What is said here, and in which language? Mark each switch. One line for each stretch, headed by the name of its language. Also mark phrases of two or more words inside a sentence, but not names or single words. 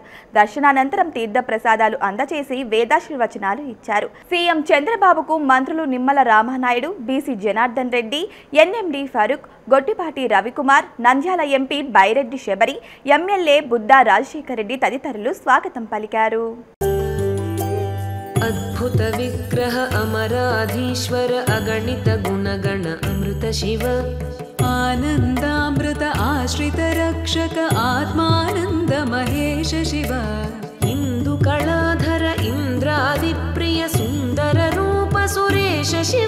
Telugu: దర్శనానంతరం తీర్థ ప్రసాదాలు అందజేసి వేదాశీర్వచనాలు ఇచ్చారు. సీఎం చంద్రబాబుకు మంత్రులు నిమ్మల రామానాయుడు, బీసీ జనార్దన్ రెడ్డి, ఎన్ఎండి ఫరూక్, గొట్టిపాటి రవికుమార్, నంద్యాల ఎంపీ బైరెడ్డి శబరి, ఎమ్మెల్యే బుద్దా రాజశేఖర్ రెడ్డి తదితరులు స్వాగతం పలికారు.
Sanskrit: अद्भुत विग्रह अमराधीश्वर अगणित गुणगण अमृत शिव आनन्दामृत आश्रित रक्षक आत्मानन्द महेश शिव इन्दुकलाधर इन्द्रादिप्रिय सुन्दर रूप सुरेश शिव